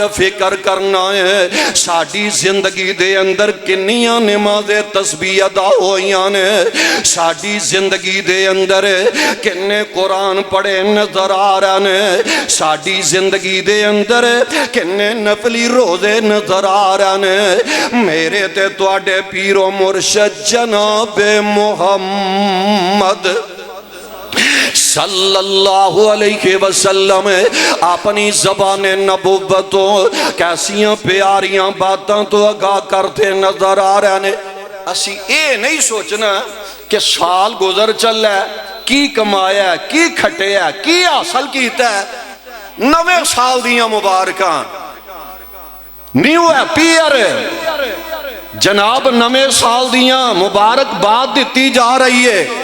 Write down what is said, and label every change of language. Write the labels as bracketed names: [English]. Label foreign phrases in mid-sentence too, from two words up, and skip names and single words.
[Punjabi] فکر کرنا ہے ساڑی زندگی دے اندر کنیاں نماز تسبیح ادا ہوئیاں نے ساڑی زندگی دے اندر کنے قرآن پڑھے نظر آ رہا نے ساڑی زندگی دے اندر کنے نفلی روزے نظر آ رہا نے میرے تے تواڈے پیر و مرشد جناب محمد [Arabic] صلی اللہ علیہ وسلم [Punjabi] اپنی زبان نبوتوں کیسیاں پیاریاں باتاں تو آگاہ کرتے [Urdu] نظر آ رہے ہیں [Punjabi] اسی اے نہیں سوچنا کہ سال گزر چل ہے کی کمایا ہے کی کھٹے ہے کی حاصل کیتا ہے نوے سال دیاں مبارکاں [English] new year [Punjabi] جناب نوے سال دیاں مبارک بات دیتی جا رہی ہے